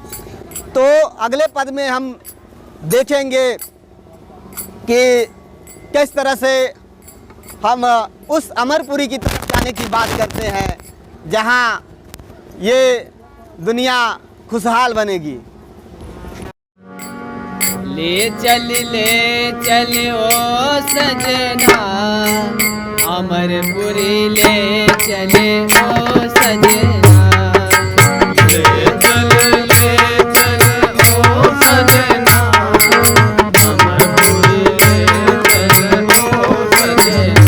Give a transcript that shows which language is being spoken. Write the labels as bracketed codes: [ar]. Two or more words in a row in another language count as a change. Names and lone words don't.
[hi] तो अगले पद में हम देखेंगे कि किस तरह से हम उस अमरपुरी की तरफ जाने की बात करते हैं जहाँ ये दुनिया खुशहाल बनेगी। ले चल ओ सजना, अमरपुरी ले चले ओ सजना। ले चल ओ सजना, अमरपुरी ले चल ओ सजना।